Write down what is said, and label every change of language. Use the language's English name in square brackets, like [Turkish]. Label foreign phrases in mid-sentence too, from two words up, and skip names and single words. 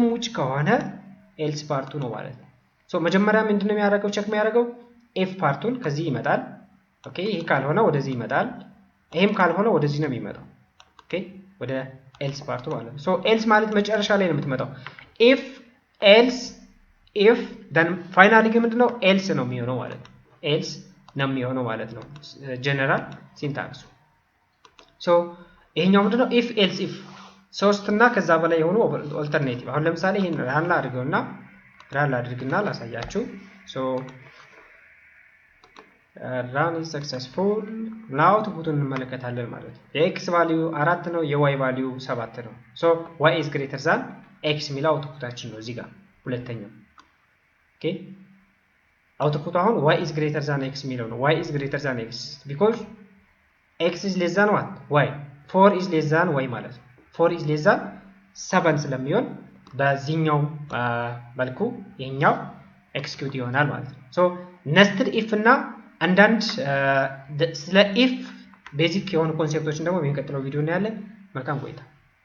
[Amharic] ውጭ ከሆነ [English] else part [Amharic] ነው ማለት ነው ሶ መጀመሪያ ምንድነው የሚያደርገው ቼክ የሚያደርገው [English] f part [Amharic] ከዚህ ይመጣል ኦኬ ይሄ ካልሆነ ወደዚህ ይመጣል ይሄም ካልሆነ ወደዚህ ነው የሚመጣው ኦኬ ወደ [English] else part [Amharic] ማለት ነው ሶ else ማለት መጨረሻ ላይ ነው የምትመጣው [English] if else if then finally [Amharic] ግን ምንድነው else ነው የሚሆነው ማለት ነው else ነው የሚሆነው ማለት ነው [English] general syntax [Amharic] ሶ ይሄኛው ምንድነው [English] if else if [Amharic] ሶስት እና ከዛ በላይ የሆኑ ኦልተርኔቲቭ አሁን ለምሳሌ ይሄን ራን አድርግና ላሳያችሁ ሶ [English] run is successful now [Amharic] አውትፑቱን እንመለከታለን ማለት ነው የx ቫልዩ 4 ነው የy ቫልዩ 7 ነው ሶ [English] y is greater than [Amharic] x ሚለው አውትፑታችን ነው እዚህ ጋር ሁለተኛው ኦኬ አውትፑቱ አሁን [English] y is greater than x [Amharic] ሚለው ነው [English] y is greater than x because x is less than what y 4 is less than y [Amharic] ማለት ነው [English] 4 is less than 7 [Amharic] ስለሚሆን በዚህኛው መልኩ ይሄኛው ኤክስኪዩት ይሆናል ማለት ነው ሶ [English] nested if [Amharic] እና አንዳንድ ስለ if ቤዚክ የሆኑ ኮንሴፕቶችን ደግሞ በሚቀጥለው ቪዲዮ እናያለን መልካም ቆይታ